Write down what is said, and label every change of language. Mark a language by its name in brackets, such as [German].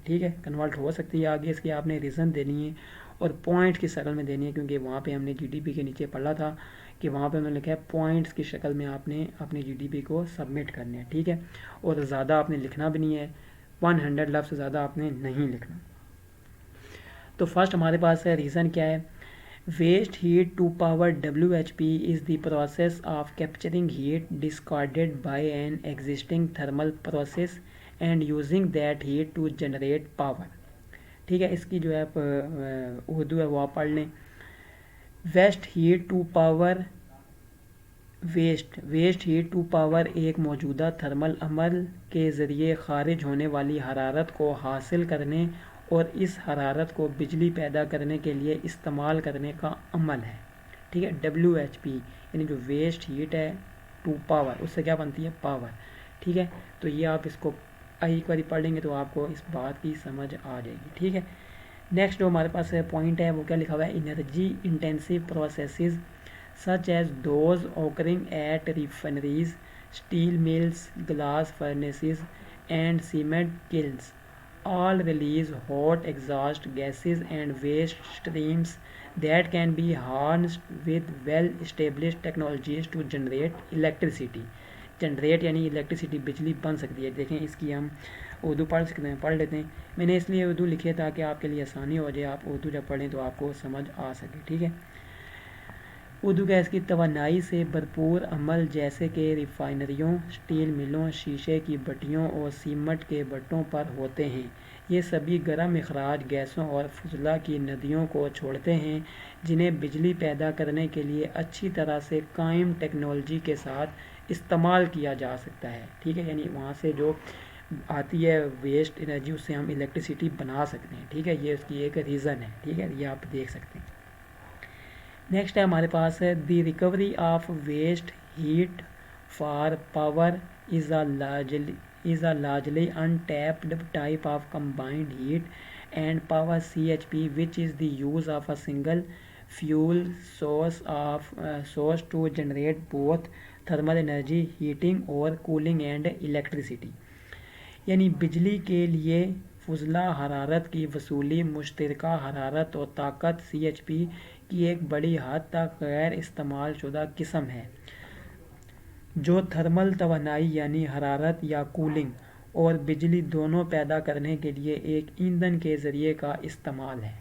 [Urdu] ٹھیک ہے کنورٹ ہو سکتی ہے. آگے اس کی آپ نے ریزن دینی ہے اور پوائنٹ کی شکل میں دینی ہے, کیونکہ وہاں پہ ہم نے جی ڈی پی کے نیچے پڑھا تھا کہ وہاں پہ ہم نے لکھا ہے پوائنٹس کی شکل میں آپ نے اپنی جی ڈی پی کو سبمٹ کرنے ہیں. ٹھیک ہے اور زیادہ آپ نے لکھنا بھی نہیں ہے, 100 لفظ سے زیادہ آپ نے نہیں لکھنا. تو فرسٹ ہمارے پاس ہے ریزن کیا ہے. [English] Waste heat to power WHP is the process of capturing heat discarded by an existing thermal process and using that heat to generate power. [Urdu] ٹھیک ہے اس کی جو ہے اردو ہے وہ آپ پڑھ لیں. Waste heat to power waste heat to power ایک موجودہ تھرمل عمل کے ذریعے خارج ہونے والی حرارت کو حاصل کرنے اور اس حرارت کو بجلی پیدا کرنے کے لیے استعمال کرنے کا عمل ہے. ٹھیک ہے WHP یعنی جو ویسٹ ہیٹ ہے ٹو پاور اس سے کیا بنتی ہے پاور. ٹھیک ہے تو یہ آپ اس کو ایک بار پڑھ لیں گے تو آپ کو اس بات کی سمجھ آ جائے گی. ٹھیک ہے نیکسٹ جو ہمارے پاس پوائنٹ ہے وہ کیا لکھا ہوا ہے. [English] Energy intensive processes such as those occurring at refineries, steel mills, glass furnaces, and cement kilns all release hot exhaust gases and waste streams that can be harnessed with well-established technologies to generate electricity. [Urdu] Generate یعنی electricity بجلی بن سکتی ہے. دیکھیں اس کی ہم اردو پڑھ لیتے ہیں. میں نے اس لیے اردو لکھی ہے تاکہ آپ کے لیے آسانی ہو جائے, آپ اردو جب پڑھیں تو آپ کو سمجھ آ سکے. ٹھیک ہے اردو گیس کی توانائی سے بھرپور عمل جیسے کہ ریفائنریوں, سٹیل ملوں, شیشے کی بھٹیوں اور سیمنٹ کے بھٹوں پر ہوتے ہیں. یہ سبھی گرم اخراج گیسوں اور فضلہ کی ندیوں کو چھوڑتے ہیں جنہیں بجلی پیدا کرنے کے لیے اچھی طرح سے قائم ٹیکنالوجی کے ساتھ استعمال کیا جا سکتا ہے. ٹھیک ہے یعنی وہاں سے جو آتی ہے ویسٹ انرجی اس سے ہم الیکٹریسٹی بنا سکتے ہیں. ٹھیک ہے یہ اس کی ایک ریزن ہے. ٹھیک ہے یہ آپ دیکھ سکتے ہیں. [English] Next ہے ہمارے پاس ہے the recovery of waste heat for power is a largely untapped type of combined heat and power CHP which is the use of a single fuel source to generate both thermal energy heating or cooling and electricity. [Urdu] یعنی بجلی کے لیے فضلہ حرارت کی وصولی مشترکہ حرارت اور طاقت CHP کی ایک بڑی حد تک غیر استعمال شدہ قسم ہے جو تھرمل توانائی یعنی حرارت یا کولنگ اور بجلی دونوں پیدا کرنے کے لیے ایک ایندھن کے ذریعے کا استعمال ہے.